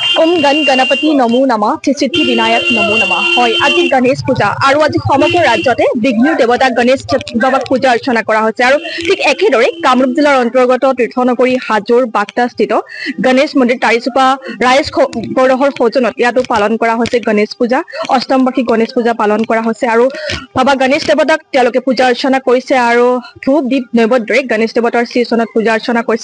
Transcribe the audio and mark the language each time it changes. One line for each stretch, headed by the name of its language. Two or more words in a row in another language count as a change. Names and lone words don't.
Sanskrit: ओम गण गणपति नमो नमः सिद्धि विनायक नमो नमः
Assamese: হয় আজি গণেশ পূজা আৰু আজি সমগ্ৰ ৰাজ্যতে বিঘ্নিৰ দেৱতা গণেশ বাবাক পূজা অৰ্চনা কৰা হৈছে আৰু ঠিক একেদৰে কামৰূপ জিলাৰ অন্তৰ্গত তীৰ্থনগৰী হাজোৰ বাগদাস্থিত গণেশ মন্দিৰ তাৰিচুপা ৰাইজ গৌৰহৰ সৌজন্যত ইয়াতো পালন কৰা হৈছে গণেশ পূজা অষ্টমবাৰ্ষিক গণেশ পূজা পালন কৰা হৈছে আৰু বাবা গণেশ দেৱতাক তেওঁলোকে পূজা অৰ্চনা কৰিছে আৰু ধূপ দীপ নৈবেদ্যৰে গণেশ দেৱতাৰ শ্ৰীচৰণত পূজা অৰ্চনা কৰিছে